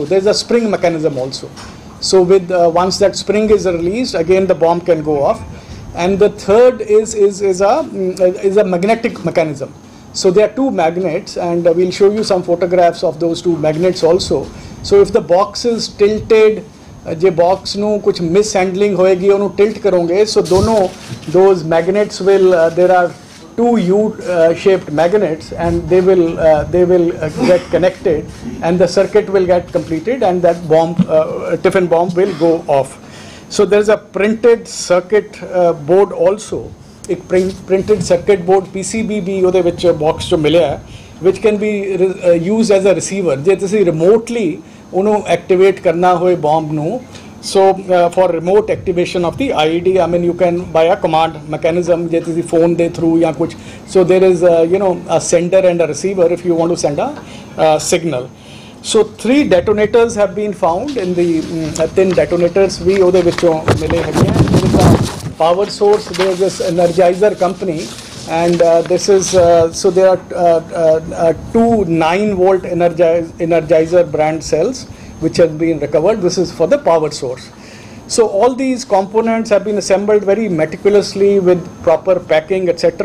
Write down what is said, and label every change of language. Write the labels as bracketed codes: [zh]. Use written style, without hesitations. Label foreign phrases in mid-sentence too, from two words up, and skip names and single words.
[en] There is a spring mechanism also. So with once that spring is released, again the bomb can go off. And the third is a magnetic mechanism. So there are 2 magnets, and we'll show you some photographs of those 2 magnets also. So if the box is tilted, [pa] जे box नु कुछ mishandling होएगी उन्हें tilt करोगे, [en] so दोनों those magnets will there are 2 U-shaped magnets, and they will get connected, and the circuit will get completed, and that bomb tiffin bomb will go off. So there is a printed circuit board also. [pa] एक [en] printed circuit board PCB [pa] भी ਉਹਦੇ ਵਿੱਚ box ਜੋ ਮਿਲੇ ਹੈ, [en] which can be used as a receiver. [pa] जे तुसी remotely ਉਹਨੂੰ activate करना होए bomb ਨੂੰ, [en] so for remote activation of the IED, I mean you can by a command mechanism [pa] जे तुसी phone ਦੇ through या कुछ, [en] so there is a sender and a receiver if you want to send a signal. So 3 detonators have been found in the 3 detonators we [pa] ਉਹਦੇ ਵਿੱਚੋਂ ਮਿਲੇ ਹੈਗੇ ਆ. [en] There is a power source, there is this Energizer company, and this is so there are 2 9-volt Energizer brand cells which has been recovered. This is for the power source. So all these components have been assembled very meticulously with proper packing, etc.